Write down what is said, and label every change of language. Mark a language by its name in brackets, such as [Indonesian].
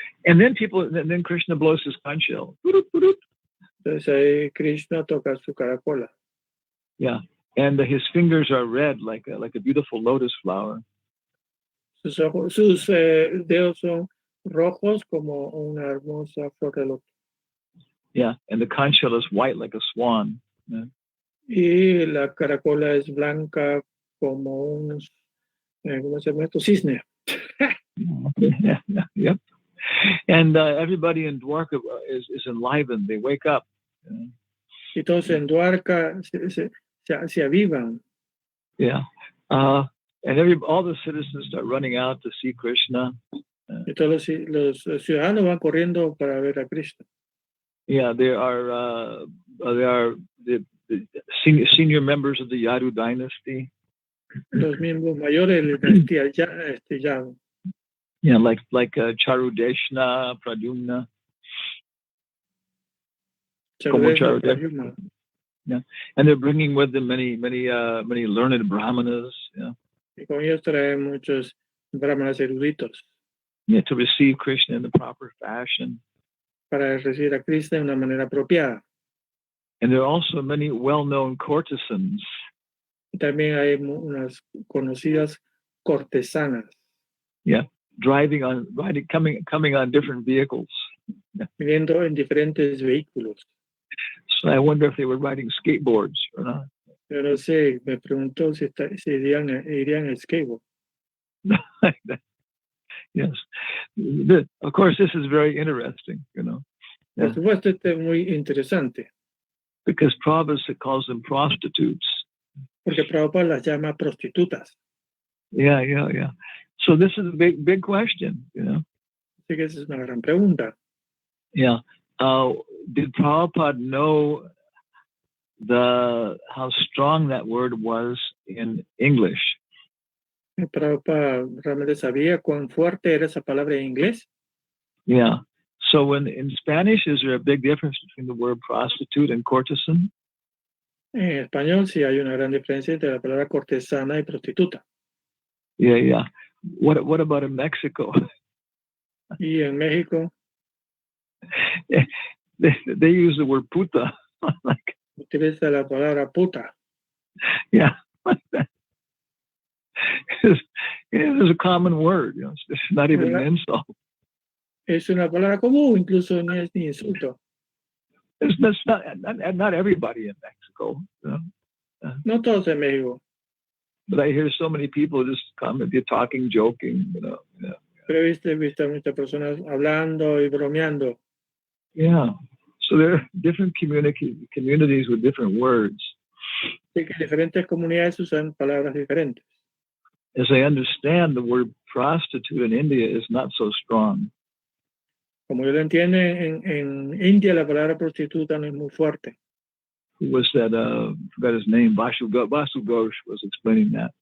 [English] And then Krishna blows his conch shell. [Spanish] Entonces ahí Krishna toca su caracola. [English] Yeah. And his fingers are red like a beautiful lotus flower. [Spanish] Sus dedos son rojos como una hermosa flor de loto. [English] Yeah. And the conch shell is white like a swan. Yeah. [Spanish] Y la caracola es blanca como un ¿cómo se llama esto? Cisne. [English] Yeah. Yep. And everybody in Dwarka is enlivened. They wake up. [Spanish] Y todos en Dwarka se avivan. [English] Yeah. And all the citizens start running out to see Krishna. [Spanish] Y todos los ciudadanos van corriendo para ver a Krishna. [English] Yeah, there are the senior members of the Yadu dynasty. [Spanish] Los miembros mayores de la dinastía Yadu. [English] Yeah, like Charudeshna, Pradyumna. Charudeshna. Yeah, and they're bringing with them many learned brahmanas. Yeah. [Spanish] Y con ellos traen muchos brahmanas eruditos. [English] Yeah, to receive Krishna in the proper fashion. [Spanish] Para recibir a Krishna de una manera apropiada. [English] And there are also many well-known courtesans. [Spanish] Y también hay unas conocidas cortesanas. [English] Yeah, coming on different vehicles. [Spanish] Viviendo en diferentes vehículos. [English] So I wonder if they were riding skateboards or not. [Spanish] Yo no sé, me preguntó si irían en skateboard. [English] Yes. Of course, this is very interesting, you know. [Spanish] Por supuesto, esto es muy interesante. [English] Because Prabhupada calls them prostitutes. [Spanish] Porque Prabhupada las llama prostitutas. [English] Yeah. So this is a big question, you know. [Spanish] Así que esa es una gran pregunta. [English] Yeah. Did Prabhupada know how strong that word was in English? [Spanish] Prabhupada realmente sabía cuán fuerte era esa palabra en inglés. [English] Yeah. So in Spanish, is there a big difference between the word prostitute and courtesan? [Spanish] En español sí hay una gran diferencia entre la palabra cortesana y prostituta. [English] Yeah. What about in Mexico? [Spanish] Y en México [English] they use the word puta. [Spanish] utiliza la palabra puta. [English] Yeah. It's a common word. You know, it's not even an insult. [Spanish] Es una palabra común, incluso no es ni insulto. [English] That's not everybody in Mexico. You know? [Spanish] No todos en México. [English] But I hear so many people just comment, they're talking, joking, you know. Yeah. [Spanish] Pero he visto muchas personas hablando y bromeando. [English] Yeah. So there are different communities with different words. [Spanish] Así que diferentes comunidades usan palabras diferentes. [English] As I understand, the word prostitute in India is not so strong. [Spanish] Como yo lo entiendo, en India la palabra prostituta no es muy fuerte. [English] Who was that? Forgot his name. Vasu Ghosh was explaining that.